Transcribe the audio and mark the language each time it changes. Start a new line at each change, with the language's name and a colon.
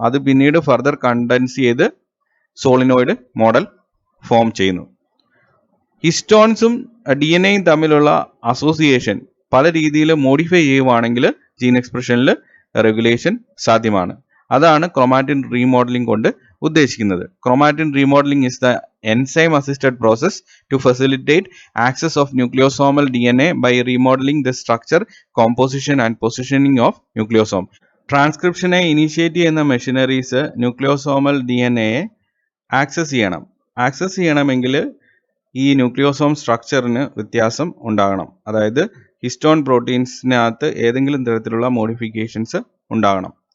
Malayalam: അത് പിന്നീട് further contents ചെയ്ത് സോളിനോയിഡ് മോഡൽ ഫോം ചെയ്യുന്നു. ഹിസ്റ്റോൺസും DNA-യും തമ്മിലുള്ള അസോസിയേഷൻ പല രീതിയിൽ മോഡിഫൈ ചെയ്യുവാണെങ്കിൽ ജീൻ എക്സ്പ്രഷനിൽ റെഗുലേഷൻ സാധ്യമാണ്. അതാണ് ക്രോമാറ്റിൻ റീമോഡലിംഗ് കൊണ്ട് ഉദ്ദേശിക്കുന്നത്.
English: Chromatin remodeling is the enzyme assisted process to facilitate access of nucleosomal DNA by remodeling the structure, composition and positioning of nucleosome.
Malayalam: ട്രാൻസ്ക്രിപ്ഷനെ initiate ചെയ്യുന്ന മെഷീനറീസ് ന്യൂക്ലിയോസോമൽ DNA-യെ ആക്സസ് ചെയ്യണമെങ്കിൽ ഈ ന്യൂക്ലിയോസോം സ്ട്രക്ചറിന് വ്യത്യാസം ഉണ്ടാകണം. അതായത് ഹിസ്റ്റോൺ പ്രോട്ടീൻസിനകത്ത് ഏതെങ്കിലും തരത്തിലുള്ള മോഡിഫിക്കേഷൻസ് ഉണ്ടാകണം.